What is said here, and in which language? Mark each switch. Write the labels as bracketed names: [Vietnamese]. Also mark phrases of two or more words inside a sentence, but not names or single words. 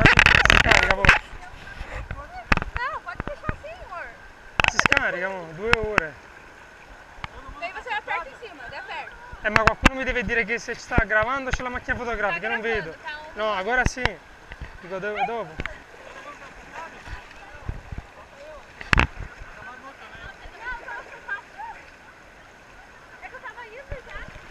[Portuguese] Descarrega, amor. Não, pode puxar assim, amor. Descarrega, amor. 2 horas. Daí você aperta em cima, dá perto. [Italian] Ma qualcuno mi deve dire che se sta gravando c'è la macchina fotografica, non vedo. No, agora sì. Dico dopo. [Portuguese] É que eu tava indo já.